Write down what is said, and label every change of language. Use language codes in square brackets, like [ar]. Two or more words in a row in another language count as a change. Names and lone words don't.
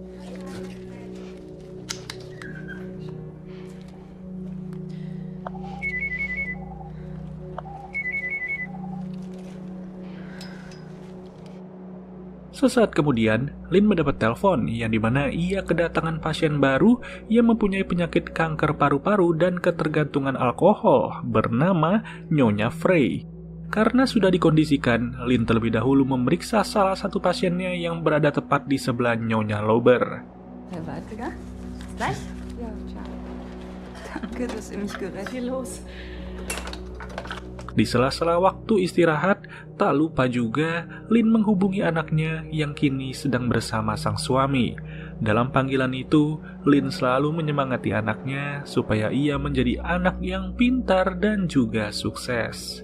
[id] Sesaat kemudian, Lin mendapat telepon yang dimana ia kedatangan pasien baru yang mempunyai penyakit kanker paru-paru dan ketergantungan alkohol bernama Nyonya Frey. Karena sudah dikondisikan, Lin terlebih dahulu memeriksa salah satu pasiennya yang berada tepat di sebelah Nyonya Lauber. [de] Weiter, gleich? Ja, ciao. Danke, dass ihr mich gerettet. Hier los. [id] Di sela-sela waktu istirahat, tak lupa juga Lin menghubungi anaknya yang kini sedang bersama sang suami. Dalam panggilan itu, Lin selalu menyemangati anaknya supaya ia menjadi anak yang pintar dan juga sukses.